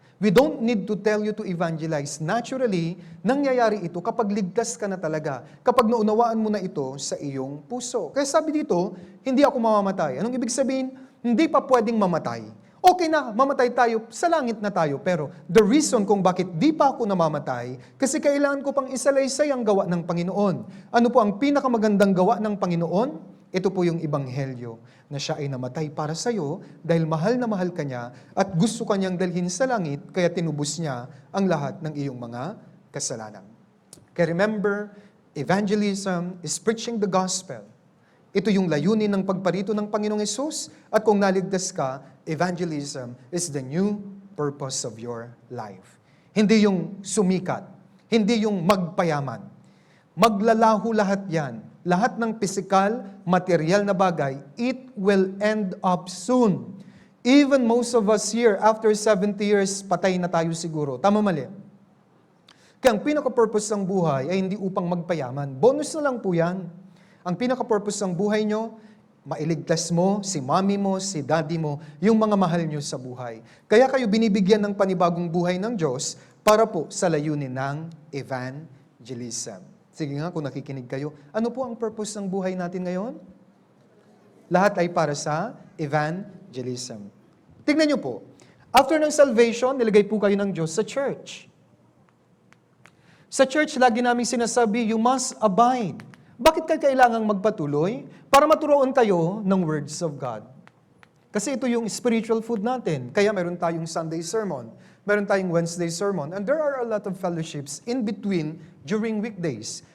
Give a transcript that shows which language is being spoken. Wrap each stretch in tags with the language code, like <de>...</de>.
<en>We don't need to tell you to evangelize.</en> <tl>Naturally, nangyayari ito kapag ligtas ka na talaga. Kapag naunawaan mo na ito sa iyong puso. Kaya sabi dito, hindi ako mamamatay. Anong ibig sabihin? Hindi pa pwedeng mamatay. Okay na, mamatay tayo, sa langit na tayo. Pero the reason kung bakit di pa ako namamatay, kasi kailangan ko pang isalaysay ang gawa ng Panginoon. Ano po ang pinakamagandang gawa ng Panginoon? Ito po yung Ebanghelyo, na siya ay namatay para sa iyo dahil mahal na mahal ka niya at gusto ka niyang dalhin sa langit, kaya tinubos niya ang lahat ng iyong mga kasalanan.</tl> <en>Kaya remember, evangelism is preaching the gospel.</en> <tl>Ito yung layunin ng pagparito ng Panginoong Hesus, at kung naligtas ka,</tl> <en>evangelism is the new purpose of your life.</en> <tl>Hindi yung sumikat, hindi yung magpayaman. Maglalaho lahat yan. Lahat ng physical, material na bagay,</tl> <en>it will end up soon. Even most of us here, after 70 years,</en> <tl>patay na tayo siguro. Tama mali? Kaya ang pinaka-purpose ng buhay ay hindi upang magpayaman. Bonus na lang po yan. Ang pinaka-purpose ng buhay nyo, mailigtas mo, si mommy mo, si daddy mo, yung mga mahal nyo sa buhay. Kaya kayo binibigyan ng panibagong buhay ng Diyos para po sa layunin ng evangelism. Sige nga, kung nakikinig kayo, ano po ang purpose ng buhay natin ngayon? Lahat ay para sa evangelism. Tingnan nyo po, after ng salvation, nilagay po kayo ng Diyos sa church. Sa church, lagi namin sinasabi,</tl> <en>you must abide.</en> <tl>Bakit kayo kailangang magpatuloy? Para maturoon kayo ng words of God. Kasi ito yung spiritual food natin. Kaya meron tayong</tl> <en>Sunday sermon,</en> <tl>meron tayong</tl> <en>Wednesday sermon, and there are a lot of fellowships in between during weekdays.</en>